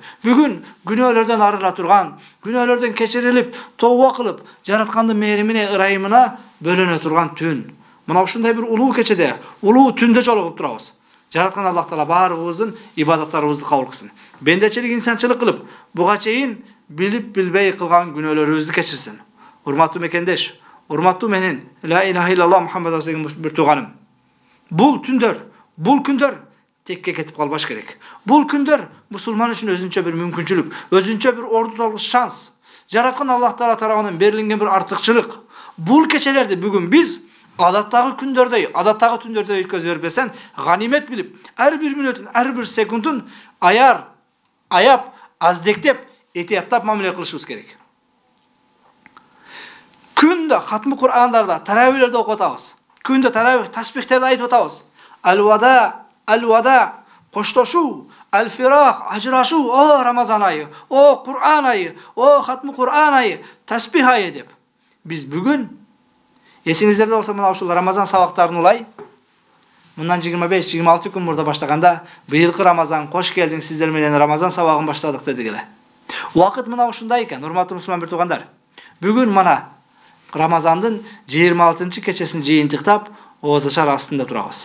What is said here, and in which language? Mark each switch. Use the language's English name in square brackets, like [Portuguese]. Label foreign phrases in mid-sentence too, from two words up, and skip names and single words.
[Kyrgyz] Бүгүн күнөөлөрдөн арыла турган, күнөөлөрдөн кечирилип, тооба кылып, жараткандын мээримине, ырайымына бөлөнө турган түн. Мына ушундай бир улуу кечеде, улуу түндө жолугуп турабыз. Жараткан Аллах Таала баарыбыздын ибадаттарыбызды кабыл кылсын. Бендечилик, инсанчылык кылып, буга чейин билип билбей кылган күнөөлөрүбүздү кечирсин. Урматтуу мекендеш, урматтуу менин [Arabic] لا إله إلا الله محمد [Kyrgyz] деген бир тууганым. Бул күндөр текке кетип калбаш керек. Бул күндөр мусулман үчүн өзүнчө бир мүмкүнчүлүк, өзүнчө бир орду толгус шанс. Жараткан Аллах Таала тарабынан берилген бир артыкчылык. Бул кечелерди бүгүн биз адаттагы күндөрдөй, адаттагы түндөрдөй өткөзө бербесен, ганимет билип, ар бир мүнөтүн, ар бир секундун аяп, аздектеп, этияттап мамиле кылышыбыз керек. Күндө хатмы Кур'андарда, таравилерде окуп атабыз. Күндө таравих, таспихтерди айтып атабыз. Ал-вада, коштошуу, ал-фирах, ажырашуу, о Рамазан айы, о Кур'ан айы, о хатмы Кур'ан айы, таспих айы деп. Биз бүгүн эсиңиздерде болсо мына ушул Рамазан сабактарын улай, мындан 25-26 күн мурда баштаганда, быйылкы Рамазан кош келдиң, сиздер менен Рамазан сабагын баштадык дедик эле. Убакыт мына ушундай экен, урматтуу мусулман бир туугандар. Бүгүн мына Рамазандын 26 кечесин жыйынтыктап, оозашар астында турабыз.